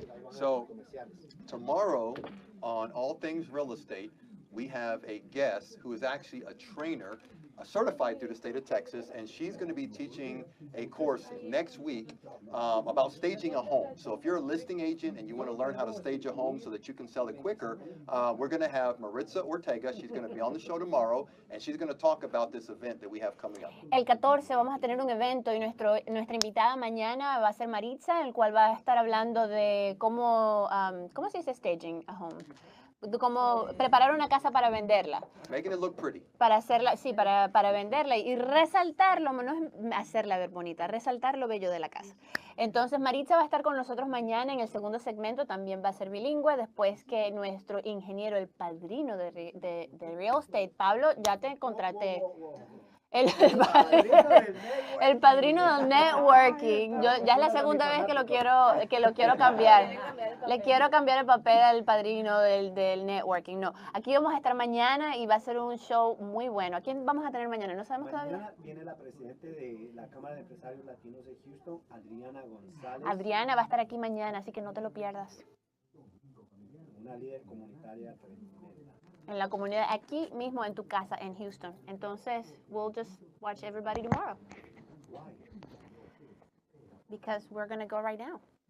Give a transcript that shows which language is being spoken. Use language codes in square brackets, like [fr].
[en] So tomorrow on All Things Real Estate, we have a guest who is actually a trainer, certified through the state of Texas, and she's going to be teaching a course next week about staging a home. So if you're a listing agent and you want to learn how to stage a home so that you can sell it quicker, we're going to have Maritza Ortega. She's going to be on the show tomorrow, and she's going to talk about this event that we have coming up. [es] El 14 vamos a tener un evento y nuestra invitada mañana va a ser Maritza, el cual va a estar hablando de cómo, ¿cómo se dice [en] staging a home? [es] De cómo preparar una casa para venderla. [en] Making it look pretty. [es] Para hacerla, sí, para venderla y resaltarlo, no es hacerla ver bonita, resaltar lo bello de la casa. Entonces Maritza va a estar con nosotros mañana en el segundo segmento, también va a ser bilingüe, después que nuestro ingeniero, el padrino de real estate, Pablo, ya te contraté. El padrino del networking. Ya es la segunda vez que lo quiero cambiar. Le quiero cambiar el papel al padrino del networking. No, aquí vamos a estar mañana y va a ser un show muy bueno. ¿A quién vamos a tener mañana? ¿No sabemos todavía? Mañana viene la presidenta de la Cámara de Empresarios Latinos de Houston, Adriana González. Adriana va a estar aquí mañana, así que no te lo pierdas. Una líder comunitaria tremenda. En la comunidad, aquí mismo en tu casa, en Houston. Entonces, [en] we'll just watch everybody tomorrow. Why? Because we're going to go right now.